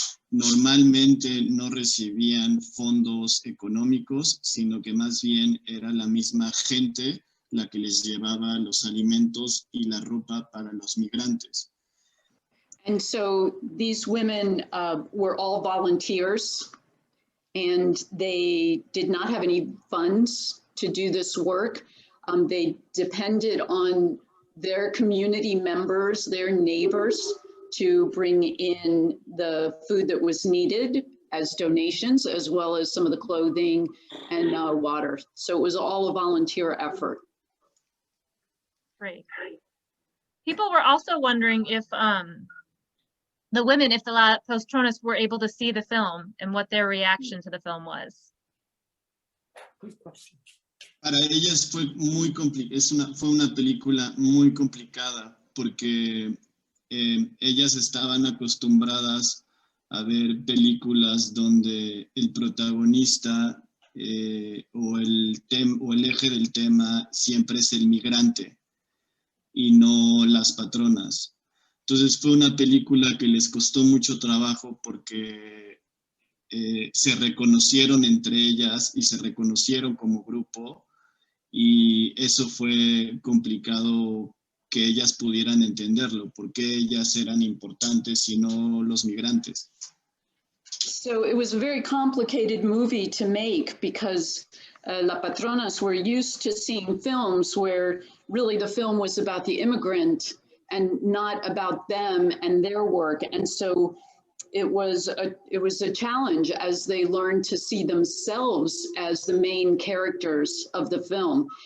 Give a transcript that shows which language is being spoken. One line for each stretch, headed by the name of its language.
Spanish: Normalmente no recibían fondos económicos, sino que más bien era la misma gente la que les llevaba los alimentos y la ropa para los migrantes.
English: And so these women were all volunteers, and they did not have any funds to do this work. They depended on their community members, their neighbors, to bring in the food that was needed as donations, as well as some of the clothing and water. So it was all a volunteer effort. Great. People were also wondering if the women, if the patronas were able to see the film and what their reaction to the film was. Good question.
Spanish: Para ellas fue fue una película muy complicada porque ellas estaban acostumbradas a ver películas donde el protagonista o el eje del tema siempre es el migrante y no las patronas. Entonces fue una película que les costó mucho trabajo porque se reconocieron entre ellas y se reconocieron como grupo, y eso fue complicado que ellas pudieran entenderlo, porque ellas eran importantes y no los migrantes.
English: So it was a very complicated movie to make because La Patronas were used to seeing films where really the film was about the immigrant and not about them and their work. And so it was a challenge as they learned to see themselves as the main characters of the film.